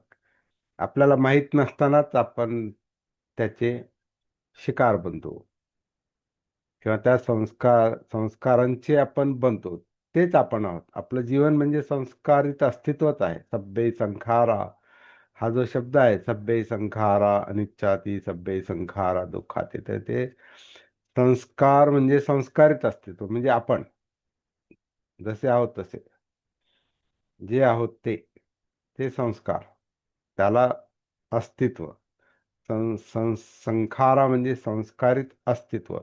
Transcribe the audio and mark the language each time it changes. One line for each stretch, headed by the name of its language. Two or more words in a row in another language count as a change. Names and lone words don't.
Marathi: आपल्याला माहीत नसतानाच आपण त्याचे शिकार बनतो किंवा त्या संस्कारांचे आपण बनतो. तेच आपण आहोत. आपलं जीवन म्हणजे संस्कारित अस्तित्वच आहे.
Pali: सभ्ये संखारा
Marathi: हा जो शब्द आहे,
Pali: सभ्ये संखारा अनिच्छाती, सभ्ये संखारा दुःखाती,
Marathi: तर ते संस्कार म्हणजे संस्कारित अस्तित्व म्हणजे आपण जसे आहोत तसे, जे आहोत ते संस्कार, त्याला अस्तित्व. संखारा म्हणजे संस्कारित अस्तित्व.